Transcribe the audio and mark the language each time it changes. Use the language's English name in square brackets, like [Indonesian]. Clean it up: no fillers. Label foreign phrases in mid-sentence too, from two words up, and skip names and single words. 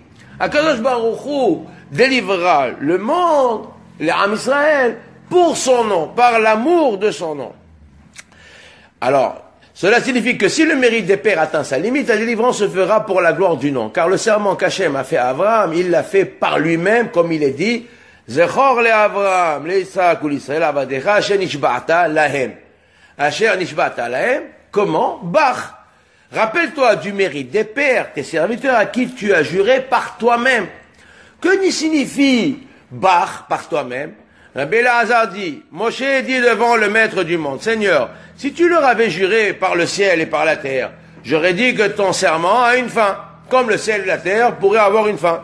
[French] Akadosh Baruch Hu délivrera le monde, les Am Israël, pour son nom, par l'amour de son nom. Alors, cela signifie que si le mérite des pères atteint sa limite, la délivrance se fera pour la gloire du nom. Car le serment qu'Hachem a fait à Abraham, il l'a fait par lui-même, comme il est dit, [Hebrew] זכור לאברהם, ליצחק ולישראל, עבדיך, אשר נשבעת להם. אשר נשבעת להם, [French] comment? Bach. Rappelle-toi du mérite des pères, tes serviteurs à qui tu as juré par toi-même. Que signifie Bach par toi-même? Rabbi Elazar dit, Moshe dit devant le maître du monde, Seigneur, si tu leur avais juré par le ciel et par la terre, j'aurais dit que ton serment a une fin, comme le ciel et la terre pourraient avoir une fin.